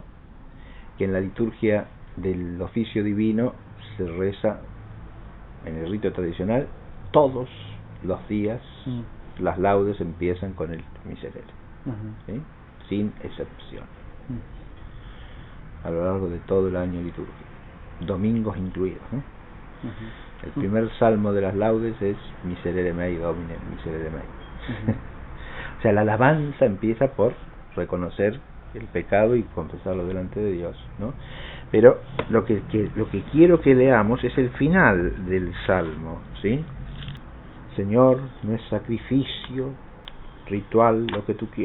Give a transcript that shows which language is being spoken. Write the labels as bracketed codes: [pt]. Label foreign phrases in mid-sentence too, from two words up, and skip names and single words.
[es] Que en la liturgia del oficio divino se reza en el rito tradicional todos los días. Las laudes empiezan con el miserere, ¿sí? Sin excepción, a lo largo de todo el año litúrgico, domingos incluidos, ¿no? El primer salmo de las laudes es [la] Miserere mei, Domine, miserere mei. [es] O sea, la alabanza empieza por reconocer el pecado y confesarlo delante de Dios, ¿no? Pero lo que quiero que leamos es el final del salmo, ¿sí? Señor, no es sacrificio ritual lo que tú quieres.